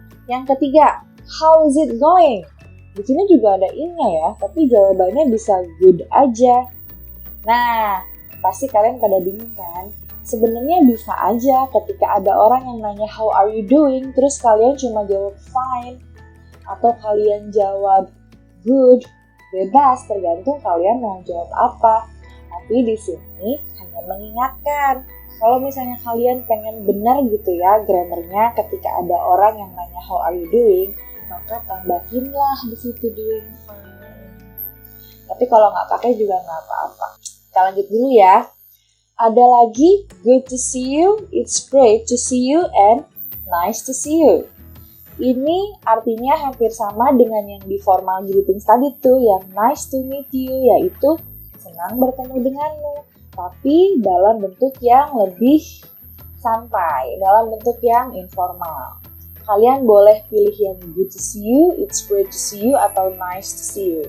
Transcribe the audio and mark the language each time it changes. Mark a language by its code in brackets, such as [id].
[id] Yang ketiga, [en] how is it going? [id] Di sini juga ada in-nya ya, tapi jawabannya bisa good aja. Nah, pasti kalian pada bingung kan? Sebenarnya bisa aja ketika ada orang yang nanya [en] how are you doing, [id] terus kalian cuma jawab fine, atau kalian jawab good, bebas tergantung kalian mau jawab apa. Tapi di sini hanya mengingatkan, kalau misalnya kalian pengen benar gitu ya grammarnya ketika ada orang yang nanya [en] how are you doing, [id] maka tambahinlah di situ [en] doing fine. [id] Tapi kalau nggak pakai juga nggak apa-apa. Kita lanjut dulu ya. Ada lagi, [en] good to see you, it's great to see you, and nice to see you. [id] Ini artinya hampir sama dengan yang di formal greetings tadi tuh, yang [en] nice to meet you, [id] yaitu senang bertemu denganmu. Tapi dalam bentuk yang lebih santai, dalam bentuk yang informal. Kalian boleh pilih yang [en] good to see you, it's great to see you, [id] atau [en] nice to see you.